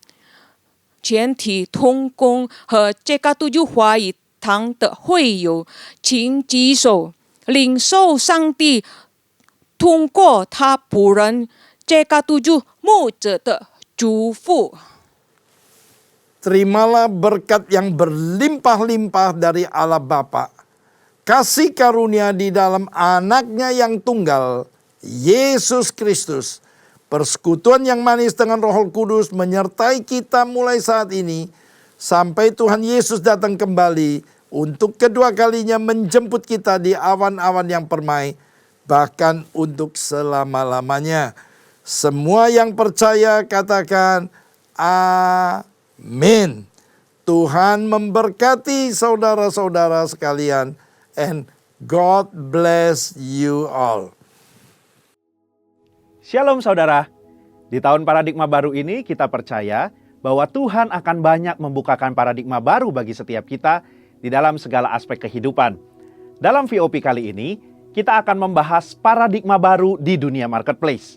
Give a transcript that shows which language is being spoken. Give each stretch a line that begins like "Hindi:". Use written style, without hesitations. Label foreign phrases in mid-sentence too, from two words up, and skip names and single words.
Chinese: 全体同工和这个督主华语堂的会友，请举手，领受上帝通过他仆人这个督主牧者的祝福。
Indonesian: Terimalah berkat yang berlimpah-limpah dari Allah Bapa, kasih karunia di dalam anaknya yang tunggal, Yesus Kristus, persekutuan yang manis dengan Roh Kudus menyertai kita mulai saat ini, sampai Tuhan Yesus datang kembali untuk kedua kalinya menjemput kita di awan-awan yang permai, bahkan untuk selama-lamanya. Semua yang percaya katakan amin. Tuhan memberkati saudara-saudara sekalian,
English: and God bless you all.
Indonesian: Shalom saudara. Di tahun paradigma baru ini kita percaya bahwa Tuhan akan banyak membukakan paradigma baru bagi setiap kita di dalam segala aspek kehidupan. Dalam VOP kali ini, kita akan membahas paradigma baru di dunia marketplace.